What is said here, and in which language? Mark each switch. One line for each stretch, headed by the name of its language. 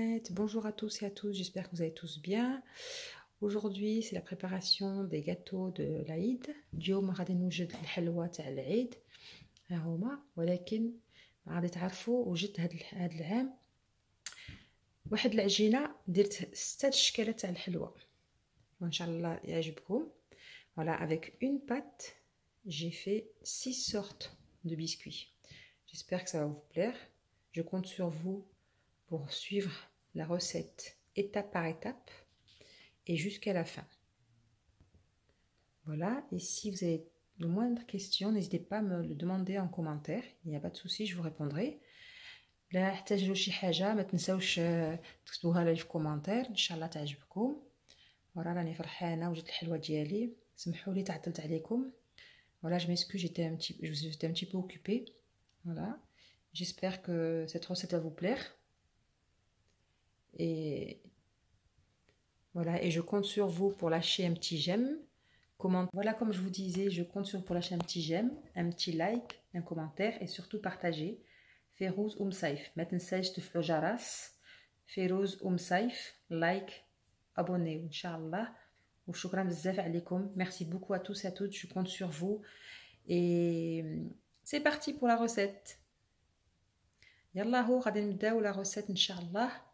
French: bonjour à tous et à toutes, j'espère que vous allez tous bien. Aujourd'hui, c'est la préparation des gâteaux de l'Aïd.
Arabic: اليوم غادي نوجد الحلوى تاع العيد. ها هما، ولكن غادي تعرفوا وجدت هاد العام واحد العجينة درت 6 اشكالات تاع الحلوى. وان شاء الله يعجبكم.
French: Voilà, avec une pâte, j'ai fait 6 sortes de biscuits. J'espère que ça va vous plaire. Je compte sur vous pour suivre la recette étape par étape et jusqu'à la fin. Voilà, et si vous avez de moindres questions, n'hésitez pas à me le demander en commentaire. Il n'y a pas de souci, je vous répondrai.
Arabic: لا احتاجوا شي حاجه ما تنساوش تكتبوها لي في كومنتير ان شاء الله تعجبكم. voilà, راني فرحانه وجدت الحلوه ديالي. سمحوا لي تعطلت عليكم.
French: voilà, je m'excuse, j'étais un petit peu occupée. Voilà, j'espère que cette recette va vous plaire. Et voilà, et je compte sur vous pour lâcher un petit j'aime. Voilà, comme je vous disais, je compte sur vous pour lâcher un petit j'aime, un petit like, un commentaire et surtout partager.
Arabic: Férouz Saif, ما تنساش تفعلوا جرس.
French: Férouz Saif, like, abonnez-vous, Inch'Allah.
Arabic: وشكرا بزاف عليكم.
French: Merci beaucoup à tous et à toutes, je compte sur vous. Et c'est parti pour la recette.
Arabic: يلا هو غادي نبداو la recette Inch'Allah.